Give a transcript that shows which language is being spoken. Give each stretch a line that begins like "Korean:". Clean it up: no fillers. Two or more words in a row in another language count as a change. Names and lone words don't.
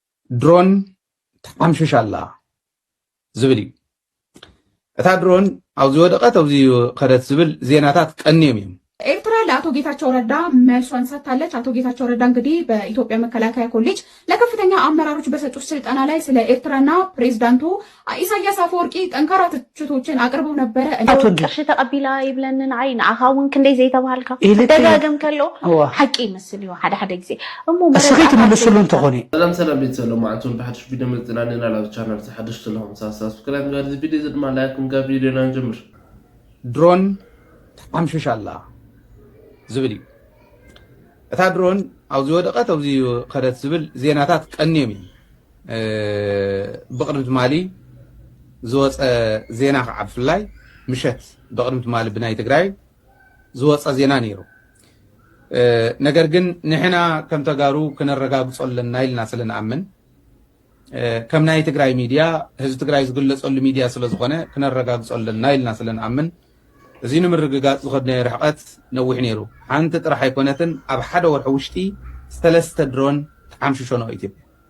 Tigrinya: ድሮን ተሓምሽሽ ኣላ ዝብል እዩ። እታ ድሮን ኣብዚ ወደቐት ኣብዚ ከደት ዝብል ዜናታት ቀንዮም እዮም።
Amharic: ኤርትራ ለአቶ ጌታቸው ረዳ መልሷን ሰጥታለች። አቶ ጌታቸው ረዳ እንግዲህ በኢትዮጵያ መከላከያ ኮሌጅ ለከፍተኛ አመራሮች በሰጡት ስልጠና ላይ ስለ ኤርትራና ፕሬዝዳንቱ ኢሳያስ አፈወርቂ ጠንካራ ትችቶችን አቅርበው ነበረ።
Tigrinya: ቅርሺ ተቀቢላ ይብለንን አይ ንአኻውን ክንደይ ዘይተባሃልካ ደጋገም ከሎ ሓቂ ይመስል እዩ ሓደ ሓደ ግዜ እሞ መረጋጋት መልሱሉ እንተኾነ ሰላም ቤተሰብ ማዕቱን በሐድሽ ቪዲዮ መጽናነና ላብ ቻናል ተሐድሽ ስለሆነ ሳብስክራይብ ጋር ቪዲዮ ዝድማ ላይክም ጋር ቪዲዮ ናንጀምር ድሮን ተሓምሽሽ ኣላ ዝብል እዩ። እታ ድሮን ኣብዚ ወደቐት ኣብዚ ከደት ዝብል ዜናታት ቀንዮም እዮም። ብቅድሚ ትማሊ ዝወፀ ዜና ከዓ ብፍላይ ምሸት ብቅድሚ ትማሊ ብናይ ትግራይ ዝወፀ ዜና ነይሩ። ነገር ግን ንሕና ከም ተጋሩ ክነረጋግፆ ኣለና ኢልና ስለንኣምን ከም ናይ ትግራይ ሚድያ ህዝቢ ትግራይ ዝግለፀሉ ሚድያ ስለዝኾነ ክነረጋግፆ ኣለና ኢልና ስለንኣምን እዚ ንምርግጋፅ ዝኸድናዮ ርሕቐት ነዊሕ ነይሩ። ሓንቲ ጥራሕ ኣይኮነትን ኣብ ሓደ ወርሒ ውሽጢ 3 ድሮን ተሓምሽሾ ነው ኢትዮጵያ።